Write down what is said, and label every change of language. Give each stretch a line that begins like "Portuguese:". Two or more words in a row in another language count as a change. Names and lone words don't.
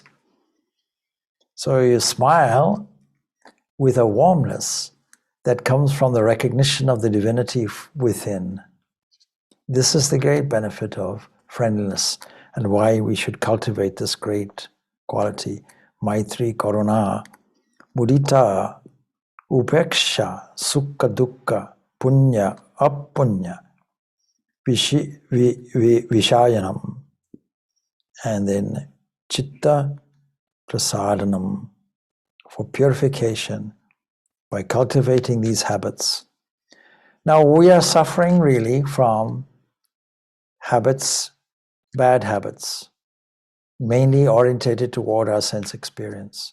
English: So you smile with a warmness that comes from the recognition of the divinity within. This is the great benefit of friendliness, and why we should cultivate this great quality.
Sanskrit: Maitri, Karuna, Mudita, Upeksha, Sukha, Dukkha, Punya, Apunya, Vishayanam,
English: and then
Sanskrit: Chitta Prasadanam,
English: for purification by cultivating these habits. Now we are suffering really from habits, bad habits, mainly orientated toward our sense experience.